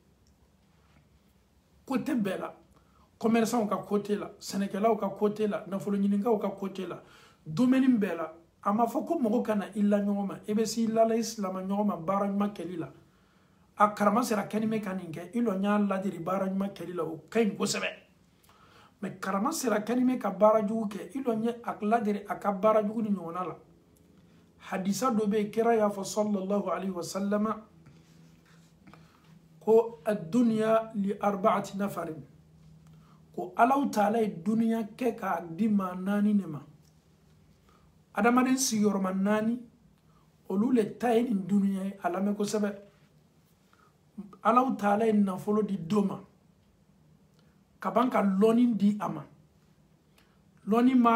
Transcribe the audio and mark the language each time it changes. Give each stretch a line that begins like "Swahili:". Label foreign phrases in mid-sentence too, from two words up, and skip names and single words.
Bambara: côté bɛɛ la commerçants ka côté la sɛnɛkɛlaw ka côté la nafolo ɲinikaw ka côté la domaine bɛɛ la a ma fɔ ko mɔgɔ kana i la ɲɔgɔn ma i bɛ se i lala i silama ɲɔgɔn ma baara ɲuman kɛli la a karama sera kɛnime ka nin kɛ i lɔ n y'a ladiri baara ɲuman kɛli la o ka ɲi kosɛbɛ mais karama sera kɛnime ka baara jugu kɛ i lɔ n ye a ladiri a ka baara jugu ni ɲɔgɔnna la hadisa dɔ bɛ yen kira y'a fɔ
Arabic: صلى الله عليه وسلم
Bambara: ko
Arabic: الدنيا لأربعة نفر
Bambara: ko Allahu Taala ye duniya kɛ k'a di maa 4 de ma adamaden sigiyɔrɔma 4 olu le ta ye nin duniya ye a lamɛn kosɛbɛ Allahu Taala ye nafolo di dɔ ma ka ban ka lɔnni di a ma lɔnni b'a